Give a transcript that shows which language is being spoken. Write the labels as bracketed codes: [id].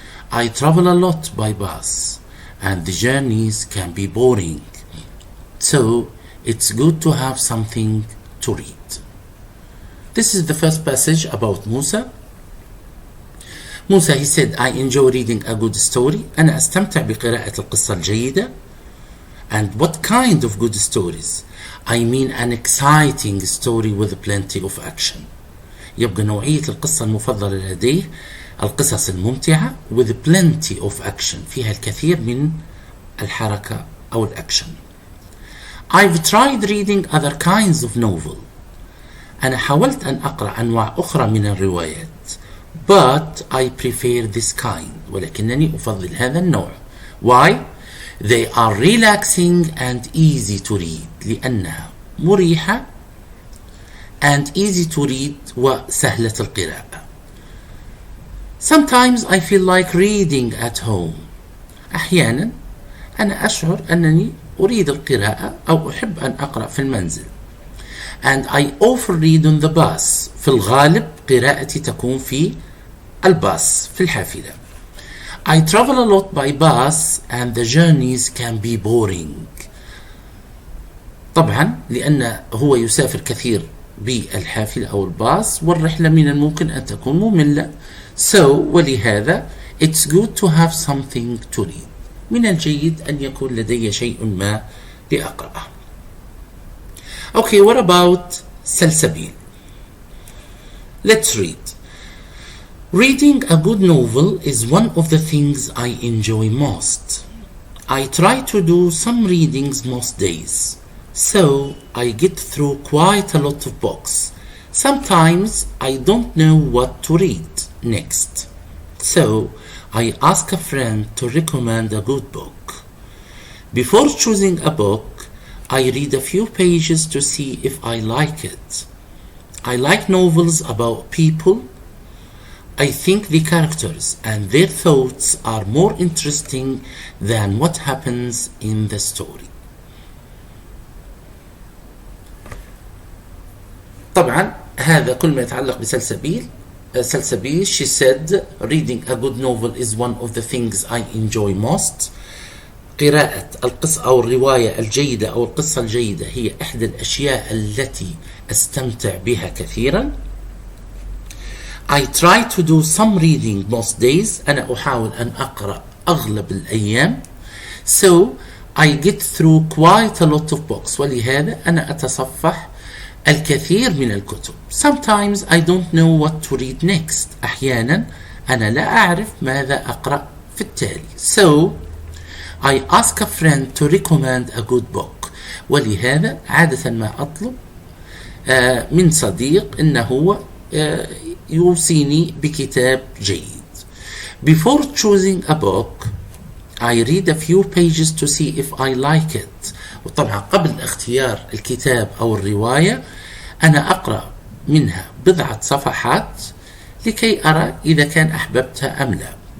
[en] I travel a lot by bus, and the journeys can be boring. So it's good to have something to read. This is the first passage about Musa. Musa, he said, I enjoy reading a good story. [ar] أنا أستمتع بقراءة القصة الجيدة. [en] And what kind of good stories? I mean an exciting story with plenty of action. [ar] يبقى نوعية القصة المفضلة لديه القصص الممتعة [en] with plenty of action, [ar] فيها الكثير من الحركة أو الأكشن. [en] I've tried reading other kinds of novel. [ar] أنا حاولت أن أقرأ أنواع أخرى من الروايات. [en] but I prefer this kind. [ar] ولكنني أفضل هذا النوع. [en] Why? They are relaxing and easy to read. [ar] لأنها مريحة [en] and easy to read [ar] وسهلة القراءة. [en] Sometimes I feel like reading at home. [ar] أحيانا أنا أشعر أنني أريد القراءة أو أحب أن أقرأ في المنزل. [en] And I often read on the bus. [ar] في الغالب قراءتي تكون في الباص في الحافلة. [en] I travel a lot by bus and the journeys can be boring. [ar] طبعا لأن هو يسافر كثير بالحافلة أو الباص والرحلة من الممكن أن تكون مملة. [en] So [ar] ولهذا [en] it's good to have something to read. [ar] من الجيد أن يكون لدي شيء ما لأقرأه. [en] Okay, what about سلسبيل? Let's read. Reading a good novel is one of the things I enjoy most. I try to do some readings most days, so I get through quite a lot of books. Sometimes I don't know what to read next, so I ask a friend to recommend a good book. Before choosing a book, I read a few pages to see if I like it. I like novels about people. I think the characters and their thoughts are more interesting than what happens in the story. [ar] طبعا هذا كل ما يتعلق بسلسبيل. [en] سلسبيل, she said, reading a good novel is one of the things I enjoy most. [ar] قراءة القصة أو الرواية الجيدة أو القصة الجيدة هي إحدى الأشياء التي أستمتع بها كثيرا. [en] I try to do some reading most days. [ar] أنا أحاول أن أقرأ أغلب الأيام. [en] So I get through quite a lot of books. [ar] ولهذا أنا أتصفح الكثير من الكتب. [en] Sometimes I don't know what to read next. [ar] أحيانا أنا لا أعرف ماذا أقرأ في التالي. [en] So I ask a friend to recommend a good book. [ar] ولهذا عادة ما أطلب من صديق إنه هو يوصيني بكتاب جيد. [en] Before choosing a book, I read a few pages to see if I like it. [ar] وطبعا قبل اختيار الكتاب أو الرواية أنا أقرأ منها بضعة صفحات لكي أرى إذا كان أحببتها أم لا.